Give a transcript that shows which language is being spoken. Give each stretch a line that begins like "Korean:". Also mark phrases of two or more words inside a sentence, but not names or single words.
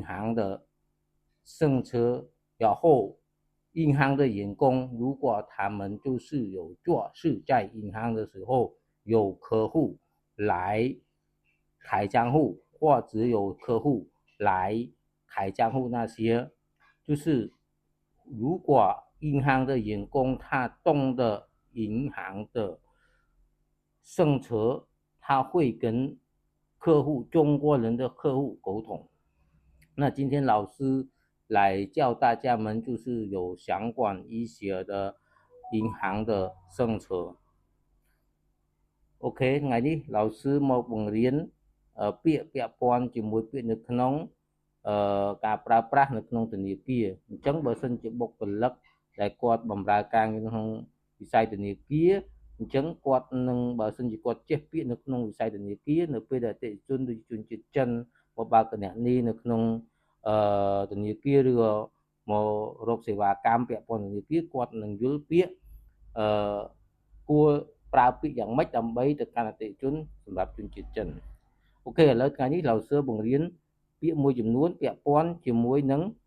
Chinese: 行的政策，然后银行的员工如果他们就是有做事在银行的时候有客户来开账户或者有客户来开账户那些，就是如果银行的员工他懂得银行的政策，他会跟客户中国人的客户沟通。那今天老师来教大家们就是有相关一些的银行的政策。OK
Khmer: ថ្ងៃនេះ老师មកបង្រៀនពាក្យពាក់ព័ន្ធជាមួយពាក្យនៅ ក្នុងការប្រើប្រាស់នៅក្នុងធនាគារអញ្ចឹងបើសិនជាបុគ្គលិកដែលគាត់បម្រើការងារក្នុងវិស័យធនា គារអញ្ចឹងគាត់នឹងបើសិនជាគាត់ចេះពាក្យនៅក្នុងវិស័យធនាគារនៅពេលដែលអតិថិជនដូចជនជាតិចិនមកបើកគណនីនៅក្នុងធនាគារឬក៏មករកសេវាកម្មពាក់ព័ន្ធធនាគារគាត់នឹងយល់ពាក្យគួរប្រើពាក្យយ៉ាងម៉េចដើម្បីទៅកាន់អតិថិជនសម្រាប់ជនជាតិចិនអូខេឥឡូវថ្ងៃនេះលោកសើបង្រៀនពាក្យមួយចំនួនពាក់ព័ន្ធជាមួយនឹង